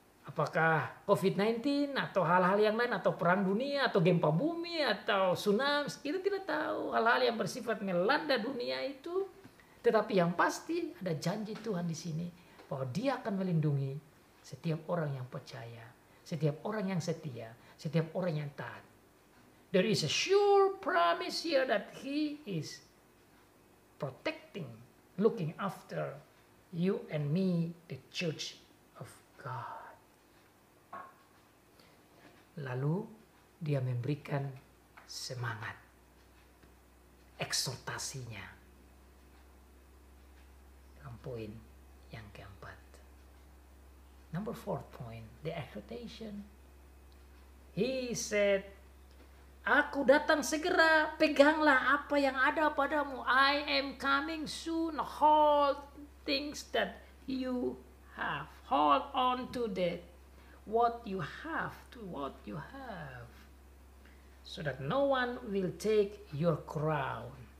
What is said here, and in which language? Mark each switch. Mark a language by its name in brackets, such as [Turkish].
[Indonesian] Apakah COVID-19 atau hal-hal yang lain, atau perang dunia, atau gempa bumi, atau tsunami. Kita tidak tahu hal-hal yang bersifat melanda dunia itu. Tetapi yang pasti ada janji Tuhan di sini bahwa dia akan melindungi setiap orang yang percaya, setiap orang yang setia, setiap orang yang taat. [English] There is a sure promise here that he is protecting, looking after you and me, the church of God. [Indonesian] Lalu dia memberikan semangat, eksortasinya. Dalam poin yang keempat. [English] Number 4 point, the exhortation. He said, [Indonesian] aku datang segera, peganglah apa yang ada padamu. [English] I am coming soon. Hold things that you have. Hold on to that. What you have, to what you have. So that no one will take your crown.